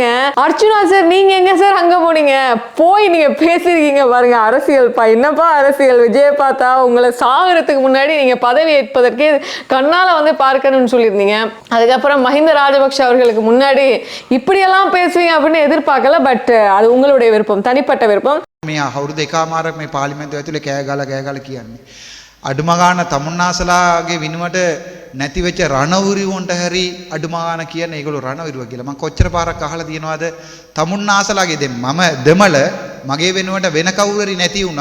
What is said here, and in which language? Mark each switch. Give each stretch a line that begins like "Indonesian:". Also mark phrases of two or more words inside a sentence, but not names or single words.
Tamil: அர்ச்சுனா சார் நீங்க எங்க சார் அங்க போனீங்க, போய் நீங்க பேசிருக்கீங்க பாருங்க. அரசியல் என்னப்பா அரசியல், விஜய பார்த்தா உங்களை சாகுறதுக்கு முன்னாடி நீங்க பதவி ஏற்பதற்கே கண்ணால பார்க்கணும்னு சொல்லியிருந்தீங்க. அதுக்கப்புறம் மஹிந்த ராஜபக்ஷ அவர்களுக்கு முன்னாடி இப்படியெல்லாம் பேசுவீங்க அப்படின்னு எதிர்பார்க்கல. பட் அது உங்களுடைய விருப்பம், தனிப்பட்ட விருப்பம்.
Sinhala: මේ අවුරුදු එකමාරක් මේ පාර්ලිමේන්තුව ඇතුලේ කෑ ගාලා කියන්නේ අඩුම ගාන තමුන්නාසලාගේ විනුවට නැති වෙච්ච රණවිරුවන්ට හැරි අඩුම ගාන කියන්නේ ඒගොල්ලෝ රණවිරුව කියලා. මම කොච්චර පාරක් අහලා තියෙනවද තමුන්නාසලාගේ මම දෙමළ මගේ වෙනුවට වෙන කවුරුරි නැති වුණා.